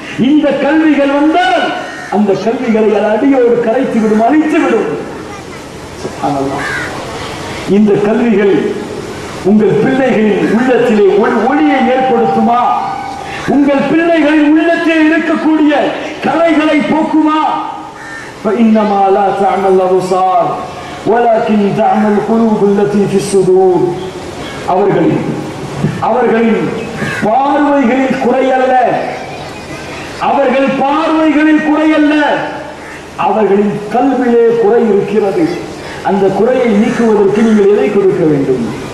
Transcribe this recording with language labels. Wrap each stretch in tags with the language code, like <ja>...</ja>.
<ta>இந்த கல்விகள் வந்தால் அந்த கல்விகளை அடியோடு கரைத்து விடும், அழித்து விடும். சுப்ஹானல்லாஹ். இந்த கல்விகள் உங்கள் பிள்ளைகளின் உள்ளத்திலே ஒளியை ஏற்படுத்துமா? உங்கள் பிள்ளைகளின் உள்ளத்தில் இருக்கக்கூடிய கரைகளை போக்குமா?</ta> <ar>فإنما لا تعمل الأبصار ولكن تعمل القلوب التي في الصدور.</ar> <ta>அவர்களின் பார்வைகளில் குறையல்ல, அவர்கள் பார்வைகளில் குறையல்ல, அவர்களின் கல்விலே குறை இருக்கிறது. அந்த குறையை நீக்குவதற்கு நீங்கள் எதை கொடுக்க வேண்டும்?</ta>